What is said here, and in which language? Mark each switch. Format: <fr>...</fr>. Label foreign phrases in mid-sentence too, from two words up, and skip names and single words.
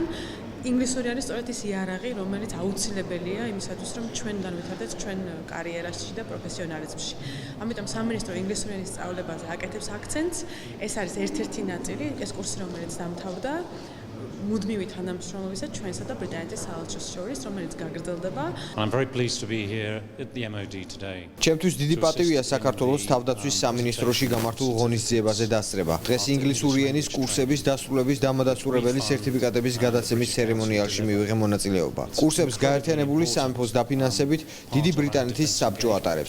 <ka>ინგლისური არის სწორედ ის იარაღი, რომელიც აუცილებელია იმისათვის, რომ ჩვენ განვითარდეთ ჩვენ კარიერაში და პროფესიონალიზმში. ამიტომ სამინისტრო ინგლისური ენის სწავლებაზე აკეთებს აქცენტს. ეს არის ერთ-ერთი ნაწილი, ეს კურსი, რომელიც დამთავრდა მუდმივი თანამშრომლობისა ჩვენსა და ბრიტანეთის საელჩოს შორის, რომელიც გაგრძელდება.</ka> <en>I'm very pleased to be here at the MOD today.</en> <ka>ჩემთვის დიდი პატივია საქართველოს თავდაცვის სამინისტროში გამართულ ღონისძიებაზე დასწრება. დღეს ინგლისური ენის კურსების დასრულების დამადასტურებელი სერტიფიკატების გადაცემის ცერემონიალში მივიღე მონაწილეობა. კურსებს გაერთიანებული სამეფოს დაფინანსებით დიდი ბრიტანეთის საბჭო ატარებს.</ka>